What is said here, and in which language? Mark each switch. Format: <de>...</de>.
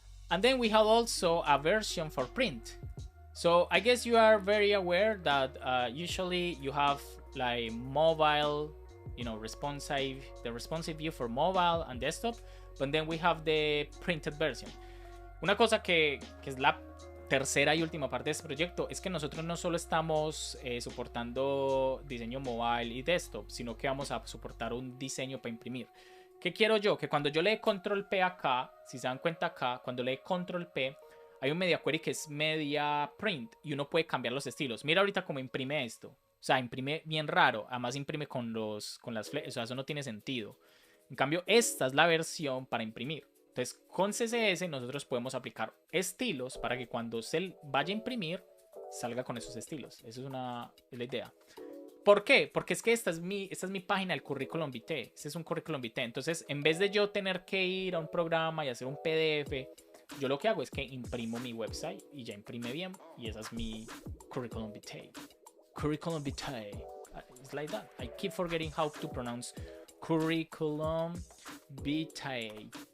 <en>And then we have also a version for print. So I guess you are very aware that usually you have like mobile, you know, the responsive view for mobile and desktop, but then we have the printed version.</en> <es>Una cosa que es la tercera y última parte de este proyecto es que nosotros no solo estamos soportando diseño mobile y desktop, sino que vamos a soportar un diseño para imprimir. ¿Qué quiero yo? Que cuando yo le dé control P acá, si se dan cuenta acá, cuando le dé control P, hay un media query que es media print y uno puede cambiar los estilos. Mira ahorita cómo imprime esto. O sea, imprime bien raro. Además imprime con las flechas. O sea, eso no tiene sentido. En cambio, esta es la versión para imprimir. Entonces, con CSS nosotros podemos aplicar estilos para que cuando se vaya a imprimir, salga con esos estilos. Esa es la idea. ¿Por qué? Porque es que esta es mi página del currículum vitae. Este es un currículum vitae. Entonces, en vez de yo tener que ir a un programa y hacer un PDF, yo lo que hago es que imprimo mi website y ya imprime bien. Y esa es mi curriculum vitae. Curriculum vitae.</es> <en>It's like that. I keep forgetting how to pronounce curriculum vitae.</en>